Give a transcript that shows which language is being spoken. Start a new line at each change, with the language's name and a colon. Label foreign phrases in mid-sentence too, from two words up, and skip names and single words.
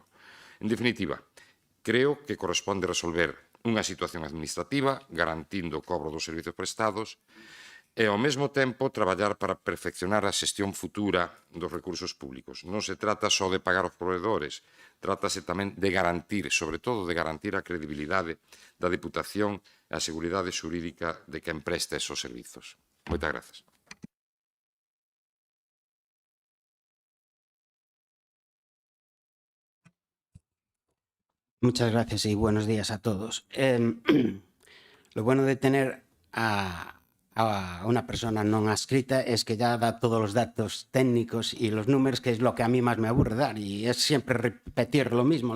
Galician: En definitiva, creo que corresponde resolver unha situación administrativa garantindo o cobro dos servizos prestados e, ao mesmo tempo, traballar para perfeccionar a xestión futura dos recursos públicos. Non se trata só de pagar os provedores, trátase tamén de garantir, sobre todo de garantir a credibilidade da Deputación e a seguridade xurídica de quen presta esos servizos. Moitas grazas.
Spanish: Muchas gracias y buenos días a todos. Lo bueno de tener a una persona no adscrita es que ya da todos los datos técnicos y los números, que es lo que a mí más me aburre dar, y es siempre repetir lo mismo.